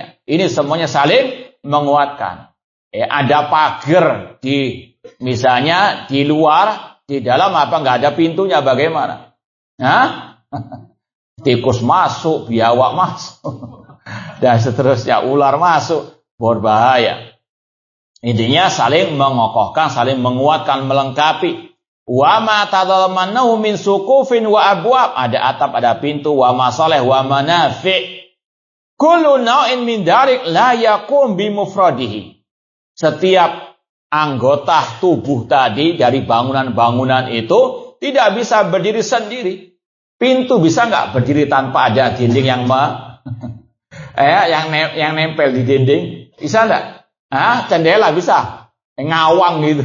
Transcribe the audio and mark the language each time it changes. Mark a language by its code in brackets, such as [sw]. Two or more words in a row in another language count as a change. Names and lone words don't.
[id] Ini semuanya saling menguatkan. Ada pagar misalnya di luar, di dalam nggak ada pintunya, bagaimana? Tikus masuk, biawak masuk, dan seterusnya, ular masuk, berbahaya. Intinya saling mengokohkan, saling menguatkan, melengkapi. [ar] وما تضمنه من سقوف وأبواب, [id] ada atap, ada pintu, [ar] ومصالح ومنافع'. كل نوع من ذلك لا يقوم بمفرده. [id] Setiap anggota tubuh tadi dari bangunan-bangunan itu tidak bisa berdiri sendiri. Pintu bisa nggak berdiri tanpa ada dinding yang nempel di dinding? Bisa nggak? Jendela bisa ngawang gitu.